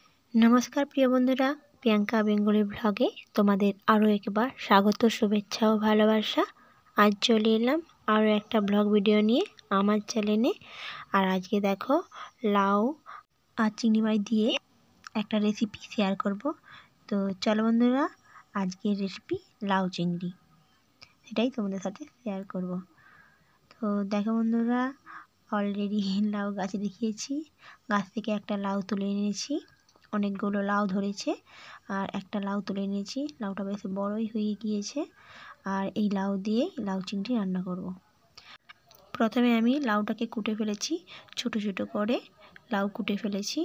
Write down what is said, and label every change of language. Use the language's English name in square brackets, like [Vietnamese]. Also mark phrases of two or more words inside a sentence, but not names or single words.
[Bangla] নমস্কার প্রিয় বন্ধুরা প্রিয়াঙ্কা বেঙ্গলি ব্লগে তোমাদের আরো একবার স্বাগত শুভেচ্ছা আর ভালোবাসা। আজ চলে এলাম আরো একটা ব্লগ ভিডিও নিয়ে আমার চ্যানেলে। আর আজ কে দেখো লাউ আর চিংড়ি মাছ দিয়ে এক রেসিপি শেয়ার করব। তো চলো বন্ধুরা আজ কে রেসিপি লাউ চিংড়ি সেটাই তোমাদের সাথে শেয়ার করব। তো দেখো বন্ধুরা অলরেডি লাউ गाছে দেখিয়েছি, গাছ থেকে একটা লাউ তুলে এনেছি। অনেকগুলো লাউ ধরেছে আর একটা লাউ তুলে নিয়েছি। লাউটা বেশ বড়ই হয়ে গিয়েছে আর এই লাউ দিয়ে লাউ চিংড়ি রান্না করব। প্রথমে আমি লাউটাকে কুটে ফেলেছি, ছোট ছোট করে লাউ কুটে ফেলেছি।